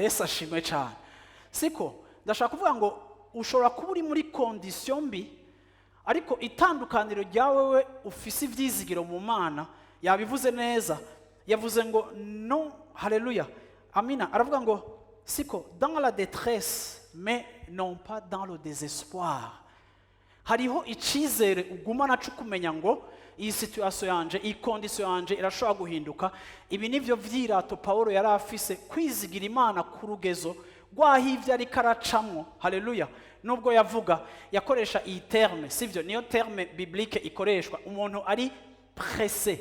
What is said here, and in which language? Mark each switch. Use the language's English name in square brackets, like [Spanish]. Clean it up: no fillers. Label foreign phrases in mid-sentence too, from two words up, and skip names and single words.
[Rundi] Yesu ashimwe cyane. Siko ndashaka kuvuga ngo ushobora kuba uri muri condition mbi, ariko itandukaniro ryawe we ufise ivyizigiro mu Mana. Yabivuze neza, yavuze ngo non, haleluya, amina. Aravuga ngo siko [French] dans la détresse mais non pas dans le désespoir. [Rundi] Hariho icizere ugumana cyo kumenya ngo iyi situation yanje, iyi condition yanje irashobora guhinduka. Ibi nivyo vyirato Paulo yari afise, kwizigira Imana ku rugezo rwahivye ari karacamwo. Haleluya. Nubwo yavuga yakoresha iyi terme, sivyo niyo [French] terme biblique [Rundi] ikoreshwa, umuntu ari pressé.